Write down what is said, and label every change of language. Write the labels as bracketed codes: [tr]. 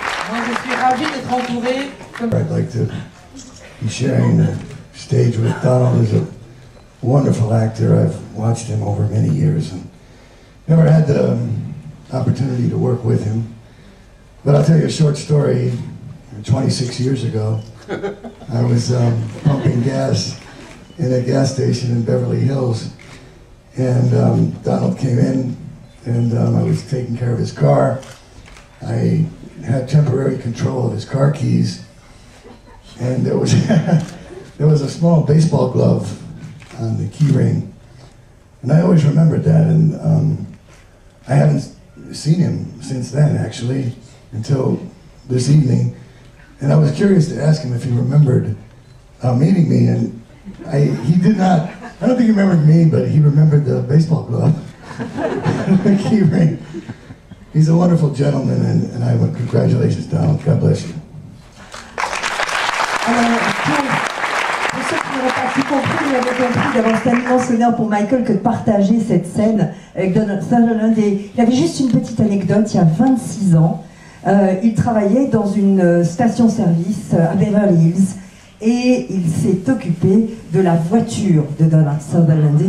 [fr] Moi, je suis ravi d'être entouré. [en] I'd like to be sharing the stage with Donald. Is a wonderful actor. I've watched him over many years and never had the opportunity to work with him. But I'll tell you a short story. 26 years ago, I was pumping gas in a gas station in Beverly Hills, and Donald came in, and I was taking care of his car. I had temporary control of his car keys, and there was there was a small baseball glove on the key ring, and I always remembered that, and I haven't seen him since then, actually, until this evening, and I was curious to ask him if he remembered meeting me, and he did not. I don't think he remembered me, but he remembered the baseball glove, the key ring. He's a wonderful gentleman, and I want congratulations, Donald. God bless you. [fr] Alors, pour ceux qui n'auraient pas tout compris, vous avez compris d'abord c'est un immense honneur pour Michael que de partager cette scène avec Donald Sutherland. Et il avait juste une petite anecdote, il y a 26 ans, il travaillait dans une station-service à Beverly Hills et il s'est occupé de la voiture de Donald Sutherland.